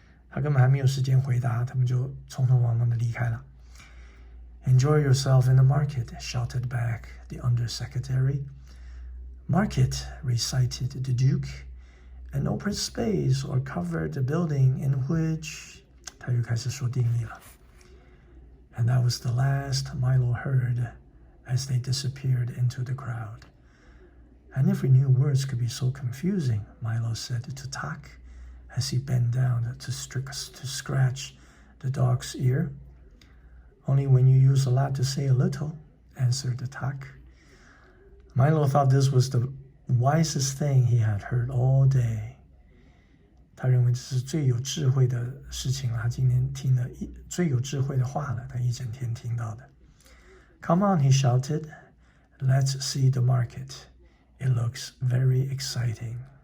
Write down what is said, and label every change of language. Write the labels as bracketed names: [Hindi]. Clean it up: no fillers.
[Chinese] 他根本还没有时间回答，他们就匆匆忙忙的离开了。 [English] Enjoy yourself in the market, shouted back the undersecretary. Market, recited the Duke, an open space or covered building in which [Chinese] 他又开始说定义了。 [English] And that was the last Milo heard as they disappeared into the crowd. I never knew words could be so confusing, Milo said to Tak as he bent down to scratch the dog's ear.Only when you use a lot to say a little, answered the Tak. Milo thought this was the wisest thing he had heard all day. [Chinese] 他认为这是最有智慧的事情了，他今天听了最有智慧的话了，他一整天听到的。 [English] Come on, he shouted. Let's see the market. It looks very exciting.